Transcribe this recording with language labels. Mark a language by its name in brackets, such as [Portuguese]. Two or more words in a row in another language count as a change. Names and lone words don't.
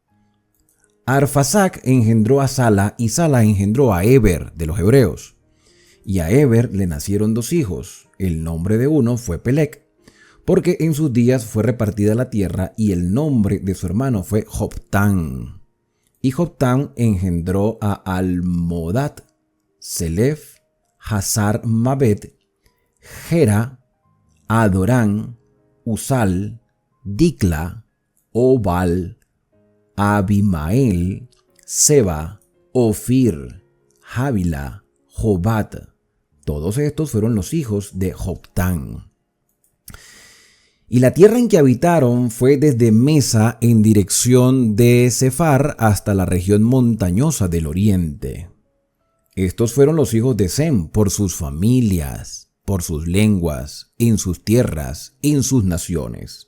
[Spanish] Arfasac engendró a Sala y Sala engendró a Eber de los hebreos. Y a Eber le nacieron dos hijos. El nombre de uno fue Pelec, porque en sus días fue repartida la tierra, y el nombre de su hermano fue Joptán. Y Joptán engendró a Almodat, Selef, Hazar Mabet, Gera, Adorán, Usal, Dicla, Obal, Abimael, Seba, Ofir, Javila, Jobat. Todos estos fueron los hijos de Joptán. Y la tierra en que habitaron fue desde Mesa en dirección de Sefar hasta la región montañosa del oriente. Estos fueron los hijos de Sem por sus familias, por sus lenguas, en sus tierras, en sus naciones.